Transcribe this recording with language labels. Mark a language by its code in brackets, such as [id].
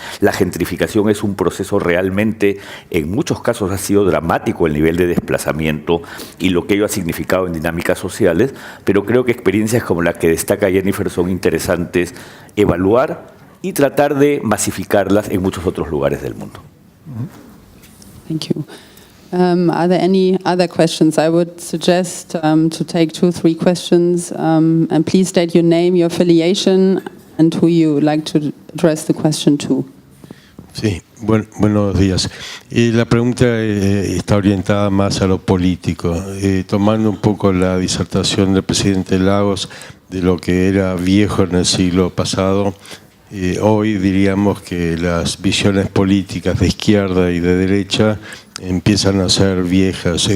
[es] La gentrificación es un proceso realmente, en muchos casos ha sido dramático el nivel de desplazamiento y lo que ello ha significado en dinámicas sociales, pero creo que experiencias como la que destaca Jennifer son interesantes evaluar y tratar de masificarlas en muchos otros lugares del mundo. [en] Thank you. Are there any other questions? I would suggest to take 2 or 3 questions, and please state your name, your affiliation, and who you would like to address the question to. [es] Sí, buenos días. La pregunta está orientada más a lo político. Tomando un poco la disertación del presidente Lagos de lo que era viejo en el siglo pasado, hoy diríamos que las visiones políticas de izquierda y de derecha empiezan a ser viejas.